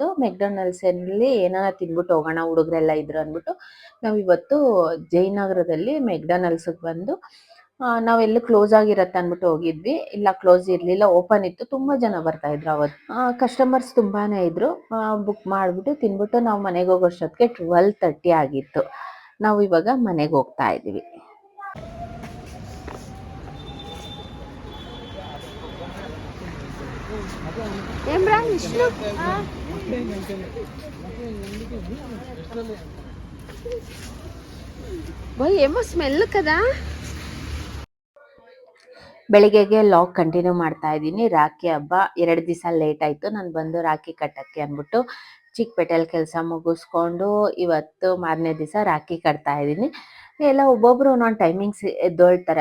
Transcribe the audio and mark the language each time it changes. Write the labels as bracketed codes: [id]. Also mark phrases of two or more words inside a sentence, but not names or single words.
[kn] ಮೆಕ್ಡೊನಾಲ್ಡ್ಸಲ್ಲಿ ಏನಾರ ತಿನ್ಬಿಟ್ಟು ಹೋಗೋಣ ಹುಡುಗರೆಲ್ಲ ಇದ್ರು ಅಂದ್ಬಿಟ್ಟು ನಾವು ಇವತ್ತು ಜಯನಗರದಲ್ಲಿ ಮೆಕ್ಡೊನಾಲ್ಡ್ಸ್ಗೆ ಬಂದು ನಾವೆಲ್ಲೂ ಕ್ಲೋಸ್ ಆಗಿರತ್ತೆ ಅಂದ್ಬಿಟ್ಟು ಹೋಗಿದ್ವಿ. ಇಲ್ಲ ಕ್ಲೋಸ್ ಇರಲಿಲ್ಲ, ಓಪನ್ ಇತ್ತು. ತುಂಬ ಜನ ಬರ್ತಾ ಇದ್ರು ಅವತ್ತು, ಕಸ್ಟಮರ್ಸ್ ತುಂಬಾನೇ ಇದ್ರು. ಬುಕ್ ಮಾಡಿಬಿಟ್ಟು ತಿನ್ಬಿಟ್ಟು ನಾವು ಮನೆಗೆ ಹೋಗೋಷ್ಟೊತ್ತಿಗೆ 12:30 ಆಗಿತ್ತು. ನಾವು ಇವಾಗ ಮನೆಗೆ ಹೋಗ್ತಾ ಇದ್ದೀವಿ. [te] ఏమో స్మెల్ కదా. [kn] ಬೆಳಿಗ್ಗೆಗೆ [en] log continue [kn] ಮಾಡ್ತಾ ಇದ್ದೀನಿ. ರಾಖಿ ಹಬ್ಬ 2 ದಿವಸ ಲೇಟ್ ಆಯಿತು ನಾನು ಬಂದು ರಾಖಿ ಕಟ್ಟಕ್ಕೆ ಅಂದ್ಬಿಟ್ಟು ಚಿಕ್ಕಪೇಟೆಯಲ್ಲಿ ಕೆಲಸ ಮುಗಿಸ್ಕೊಂಡು ಇವತ್ತು ಮಾರನೇ ದಿವಸ ರಾಖಿ ಕಟ್ತಾ ಇದ್ದೀನಿ. ಎಲ್ಲ ಒಬ್ಬೊಬ್ರು ಒಂದೊಂದು ಟೈಮಿಂಗ್ಸ್ ಎದ್ದೊಳ್ತಾರೆ.